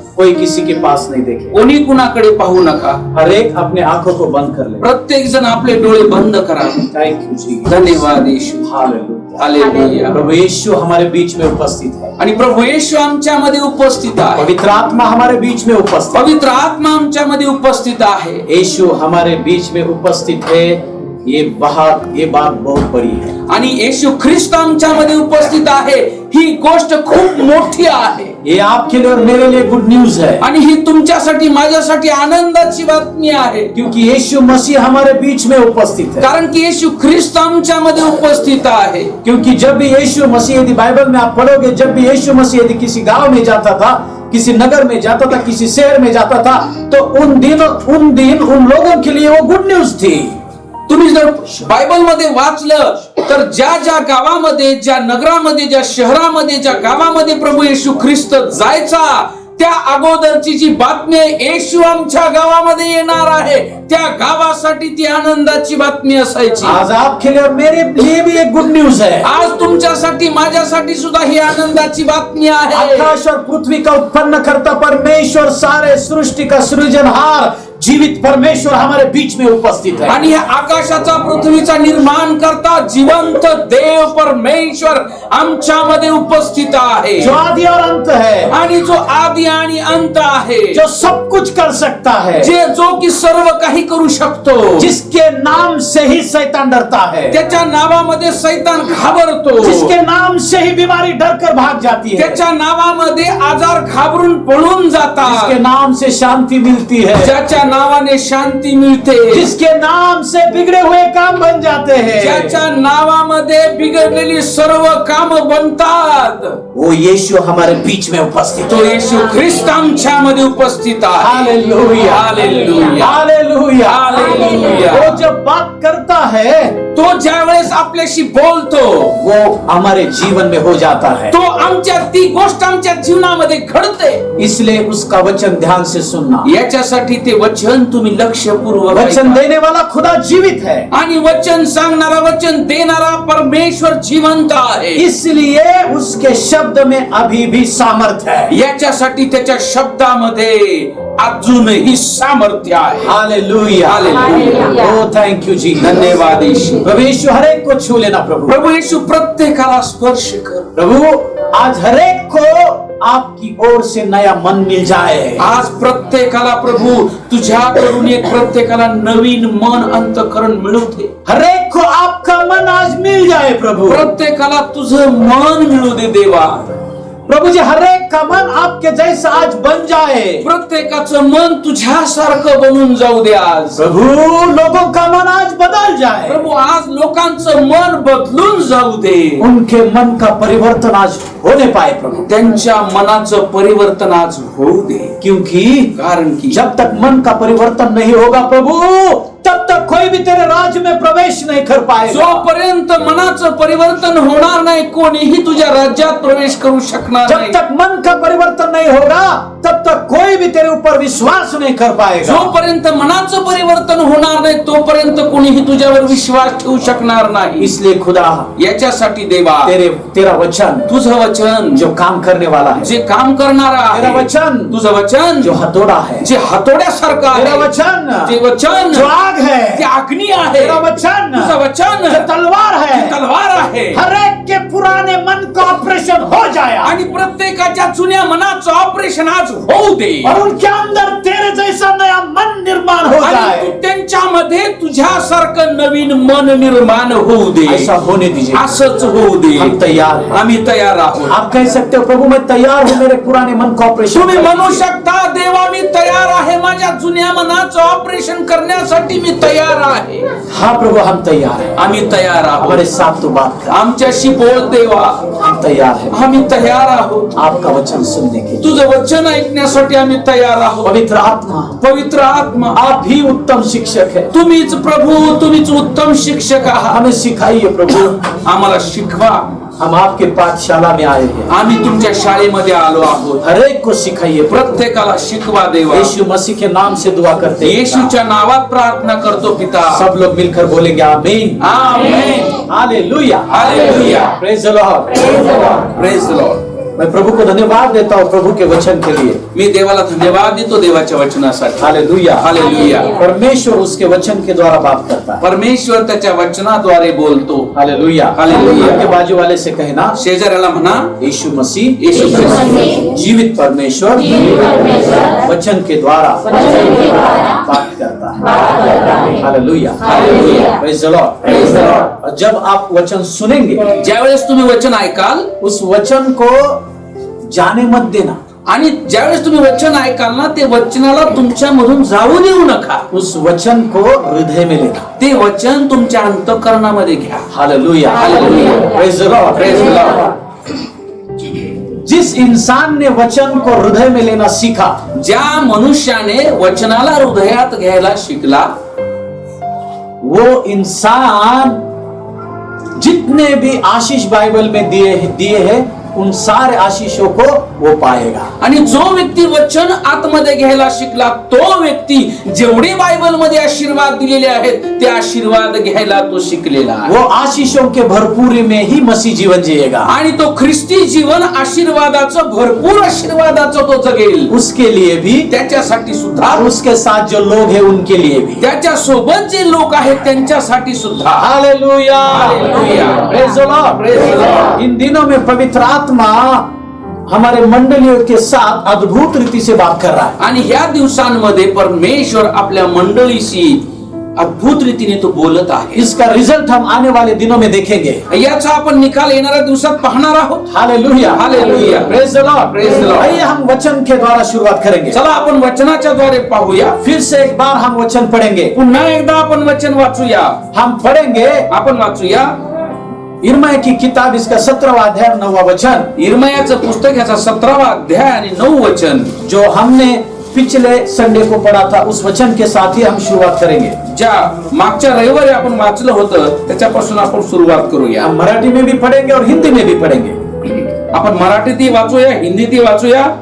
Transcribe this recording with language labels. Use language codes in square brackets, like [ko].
[hi] कोई किसी के पास नहीं देखे, [mr] कोणी कुणाकडे पाहू नका. [hi] हर एक अपने आंखों को बंद कर ले. [mr] प्रत्येक जण आपले डोळे बंद करा. [en] Thank you Jesus. [mr] धन्यवाद येशू. [hi] Hallelujah, hallelujah. प्रभु यीशु हमारे बीच में उपस्थित है [mr] आणि प्रभु येशू आमच्यामध्ये उपस्थित आहे. [hi] पवित्र आत्मा हमारे बीच में उपस्थित, [mr] पवित्र आत्मा आमच्यामध्ये उपस्थित आहे. [hi] येशू हमारे बीच में उपस्थित है. ये बात बहुत बड़ी है. [mr] आणि येशू ख्रिस्त आमच्यामध्ये उपस्थित आहे ही गोष्ट खूप मोठी आहे. [hi] ये आपके लिए और मेरे लिए गुड न्यूज है. [mr] आणि ही तुमच्यासाठी माझ्यासाठी आनंदाची बातमी आहे. [hi] क्योंकि यीशु मसीह हमारे बीच में उपस्थित है. [mr] कारण की येशू ख्रिस्त आमच्यामध्ये उपस्थित आहे. [hi] क्योंकि जब भी यीशु मसीह, यदि बाइबल में आप पढ़ोगे, जब भी यीशु मसीह यदि किसी गांव में जाता था, किसी नगर में जाता था, किसी शहर में जाता था, तो उन दिन उन लोगों के लिए वो गुड न्यूज थी. [mr] तुम्ही जर बायबल मध्ये वाचलं तर ज्या गावामध्ये, ज्या नगरामध्ये, ज्या शहरामध्ये, ज्या गावामध्ये प्रभू येशू ख्रिस्त जायचा त्या अगोदरची जी बातमी येशू आमच्या गावामध्ये येणार आहे त्या गावासाठी ती आनंदाची बातमी असायची. [hi] आज आपके लिए और मेरे लिए भी एक गुड न्यूज है. [mr] आज तुमच्यासाठी माझ्यासाठी सुद्धा ही आनंदाची बातमी आहे. [hi] आकाश और पृथ्वी का उत्पन्न करता परमेश्वर, सारे सृष्टि का सृजनहार जीवित परमेश्वर हमारे बीच में उपस्थित है. [mr] आणि आकाशाचा पृथ्वीचा निर्माण करता जिवंत देव परमेश्वर आमच्यामध्ये उपस्थित आहे. [hi] जो आदि और अंत है, [mr] आणि जो आदि आणि अंत आहे, [hi] जो सब कुछ कर सकता है, [mr] जो की सर्व काही करू शकतो, [hi] जिसके नाम से ही शैतान डरता है, [mr] त्याच्या नावामध्ये शैतान घाबरतो, [hi] जिसके नाम से ही बीमारी डरकर भाग जाती है, [mr] त्याच्या नावामध्ये आजार घाबरून पळून जातात, [hi] जिसके नाम से शांति मिलती है, [mr] ज्याच्या नावाने शांती मिळते, [hi] जिसके नाम से बिगड़े हुए काम बन जाते हैं, [mr] ज्याच्या नावामध्ये बिगड़लेली सर्व काम बनतात. [hi] वो यीशु हमारे बीच में उपस्थित, [mr] तो यीशु ख्रिस्त आमच्यामध्ये उपस्थित आहे. Hallelujah, hallelujah, hallelujah, hallelujah. [hi] वो जब बात करता है, [mr] तो ज्यावेळेस आपल्याशी बोलतो, [hi] वो हमारे जीवन में हो जाता है, [mr] तो आमच्या ती गोष्ट आमच्या जीवनामध्ये घडते. [hi] इसलिए उसका वचन ध्यान से सुनना. [mr] याच्यासाठी ते वचन तुम्ही लक्षपूर्वक, [hi] वचन देने वाला खुदा जीवित है, [mr] आणि वचन सांगणारा, वचन देणारा परमेश्वर जिवंत आहे. [hi] इसलिए उसके शब्द में अभी भी सामर्थ्य है. [mr] याच्यासाठी त्याच्या शब्दामध्ये अजूनही सामर्थ्य आहे. [hi] Hallelujah, hallelujah. [en] Oh thank you जी. [hi] धन्यवाद यीशु. प्रभु यीशु हर एक को छू लेना. [mr] प्रभु यीशु प्रत्येकाला स्पर्श कर. [hi] प्रभु आज हर एक को आपकी ओर से नया मन मिल जाए. [mr] आज प्रत्येकाला प्रभु तुझ्याकडून एक प्रत्येकाला नवीन मन अंतःकरण मिळू दे. [hi] हर एक को आपका मन आज मिल जाए. [mr] प्रभु प्रत्येकाला तुझं मन मिळू दे देवा. [hi] प्रभु जी हर एक का मन आपके जैसा आज बन जाए. [mr] प्रत्येकाचं मन तुझ्यासारखं बनून जाऊ दे आज. [hi] प्रभु लोगों का मन आज बदल जाए. [mr] प्रभु आज लोकांचं मन बदलून जाऊ दे. [hi] उनके मन का परिवर्तन आज होने पाए. [mr] प्रभु त्यांच्या मनाचं परिवर्तन आज होऊ दे. [hi] क्योंकि कारण की जब तक मन का परिवर्तन नहीं होगा प्रभु, तब तक कोई भी तेरे राज्य में प्रवेश नहीं कर पाएगा. [mr] जोपर्यंत मनाचं परिवर्तन होणार नाही, कोणीही तुझ्या राज्यात प्रवेश करू शकणार नाही. [hi] जब तक मन का परिवर्तन परिवर्तन नहीं होगा तब तक कोई भी तेरे ऊपर विश्वास नहीं कर पाएगा। [mr] जोपर्यंत मनाचं परिवर्तन होणार नाही तोपर्यंत कोणीही तुझ्यावर विश्वास ठेवू शकणार नाही। [hi] इसलिए खुदा [mr] याच्यासाठी देवा [hi] तेरा वचन [mr] तुझं वचन [hi] जो काम करने वाला है, [mr] जे काम करणारा [hi] तेरा [mr] आहे, [hi] वचन [mr] तुझं वचन [hi] जो हथौड़ा है, [mr] जे हातोड्यासारखं [hi] तेरा [mr] आहे, [hi] वचन [mr] जे वचन [hi] जो आग है, [mr] ते अग्नी आहे, [hi] तेरा वचन [mr] तुझं वचन [hi] जो तलवार है, [mr] तलवार आहे [hi] हर एक के पुराने मन का ऑपरेशन हो जाए [mr] आणि प्रत्येकाच्या जुन्या मनाचं ऑपरेशन आज होऊ दे [hi] और उनके अंदर तेरे जैसा नया मन निर्माण हो [mr] आणि [hi] जाए। [mr] तू त्यांच्यामध्ये तुझ्यासारखं नवीन मन निर्माण होऊ दे। [hi] ऐसा होने दीजिए। [mr] असंच होऊ दे। [hi] हम तैयार हैं। [mr] आम्ही तयार आहोत। [hi] आप कह सकते हो प्रभु मैं तैयार हूँ मेरे पुराने मन का ऑपरेशन [mr] तुम्ही [hi] करने [mr] म्हणू [hi] के लिए। [mr] शकता देवा मी तयार आहे माझ्या जुन्या मनाचं ऑपरेशन करण्यासाठी मी तयार आहे। [hi] हाँ प्रभु हम तैयार हैं। [mr] आम्ही तयार [hi] हमारे [mr] आहोत। [hi] साथ तो बात कर। [mr] आमच्याशी बोल देवा। [hi] हम तैयार हैं [mr] आम्ही तयार आहोत। [hi] आपका वचन सुनने के लिए। [mr] तुझं वचन ऐकण्यासाठी आम्ही तयार आहोत। [hi] पवित्र आत्मा [mr] पवित्र आत्मा [hi] आप ही उत्तम शिक्षक है। [mr] तुम्हीच प्रभू तुम्हीच उत्तम शिक्षक आहात। [hi] हमें सिखाइए प्रभु। [mr] आम्हाला शिकवा। [hi] हम आपके पाठशाला में आए हैं। [mr] आम्ही तुमच्या शाळेमध्ये आलो आहोत। [hi] हर एक को सिखाइए प्रभु। [mr] प्रत्येकाला शिकवा देवा। [hi] यीशु मसीह के नाम से दुआ करते हैं। [mr] येशूच्या नावात प्रार्थना करतो पिता। [hi] सब लोग मिलकर बोलेंगे आमीन। [mr] आमेन। Hallelujah. Hallelujah. [en] Praise the Lord. Praise the Lord. [hi] मैं प्रभु को धन्यवाद देता हूँ प्रभु के वचन के लिए। [mr] मी देवाला धन्यवाद देतो देवाच्या वचनासाठी। हालेलुया। हालेलुया। [hi] परमेश्वर उसके वचन के द्वारा बात करता है। [mr] परमेश्वर त्याच्या वचनाद्वारे बोलतो। हालेलुया। हालेलुया। [hi] आपके बाजू वाले से कहना [mr] शेजाऱ्याला म्हणा [hi] यीशु मसीह [mr] येशू ख्रिस्त [hi] जीवित परमेश्वर वचन के द्वारा बात करता है। [en] Hallelujah. Praise the Lord. Praise the Lord. [hi] और जब आप वचन सुनेंगे [mr] ज्यावेळेस तुम्ही वचन ऐकाल [hi] उस वचन को जाने मत देना। [mr] आणि ज्यावेळेस तुम्ही वचन ऐकाल ना ते वचनाला तुमच्यामधून जाऊ देऊ नका। [hi] उस वचन को हृदय में लेना। [mr] ते वचन तुमच्या अंतःकरणामध्ये घ्या। Hallelujah. Hallelujah. [en] Praise the Lord. Praise the Lord. [hi] जिस इंसान ने वचन को हृदय में लेना सीखा, [mr] ज्या मनुष्याने वचनाला हृदयात घ्यायला शिकला [hi] वो इंसान जितने भी आशीष बाइबल में दिए हैं उन सारे आशीषों को वो पाएगा। [mr] आणि जो व्यक्ती वचन आतमध्ये घ्यायला शिकला तो व्यक्ती जेवढे बायबल मध्ये आशीर्वाद दिलेले आहेत ते आशीर्वाद घ्यायला तो शिकलेला आहे। [hi] वो आशीषों के भरपूरी में ही मसीह जीवन जिएगा। [mr] आणि तो ख्रिस्ती जीवन आशीर्वादाचं भरपूर आशीर्वादाचं तो जगेल। [hi] उसके लिए भी [mr] त्याच्यासाठी सुद्धा [hi] और उसके साथ जो लोग हैं उनके लिए भी। [mr] त्याच्या सोबत जे लोक आहेत त्यांच्यासाठी सुद्धा। Hallelujah. Hallelujah. [en] Praise the Lord. Praise the Lord. [hi] इन दिनों में पवित्र आत्मा हमारे मंडलियों के साथ अद्भुत रीति से बात कर रहा है। [mr] आणि ह्या दिवसांमध्ये परमेश्वर आपल्या मंडळीशी अद्भुत रीतीने तो बोलत आहे। [hi] इसका रिजल्ट हम आने वाले दिनों में देखेंगे। [mr] याचा आपण निकाल येणाऱ्या दिवसात पाहणार आहोत। Hallelujah. Hallelujah. [en] Praise the Lord. Praise the Lord. [hi] आइए हम वचन के द्वारा शुरुआत करेंगे। [mr] चला आपण वचनाच्या द्वारे पाहूया। [hi] फिर से एक बार हम वचन पढ़ेंगे। [mr] पुन्हा एकदा आपण वचन वाचूया। [hi] हम पढ़ेंगे [mr] आपण वाचूया [hi] इर्मिया की किताब इसका 17वां अध्याय 9वां वचन। [mr] इर्मियाचं पुस्तक याचा 17वां अध्याय आणि 9 वचन [hi] जो हमने पिछले संडे को पढ़ा था उस वचन के साथ ही हम शुरुआत करेंगे। [mr] ज्या मागच्या रविवारी आपण वाचलं होतं त्याच्यापासून आपण सुरुवात करूया। [hi] हम मराठी में भी पढ़ेंगे और हिंदी में भी पढ़ेंगे। [mr] आपण मराठीतही वाचूया हिंदीतही वाचूया